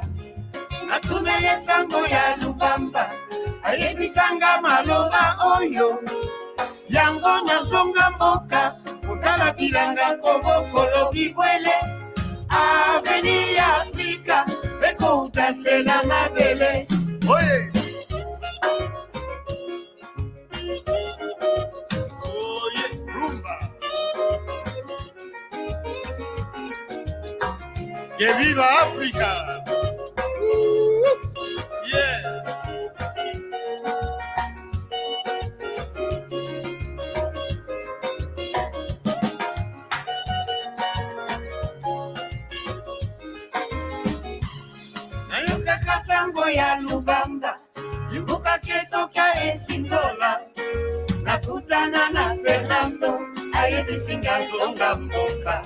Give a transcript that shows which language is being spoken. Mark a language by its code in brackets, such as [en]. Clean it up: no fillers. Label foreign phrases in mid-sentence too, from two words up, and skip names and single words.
[ln] Natume sango ya Lubamba, ayebisanga maloba oyo, yango na zonga mboka, kozala bilanga kobokolo bibwele, avenir ya Afrika, ekouta sena mabele. Oye! [es] ¡Que viva África! [ln] Yeah. Nayo kaka sango ya Lubamba, imbuka ketoka esingola, nakutana na Fernando, ayebisinga zonga mboka.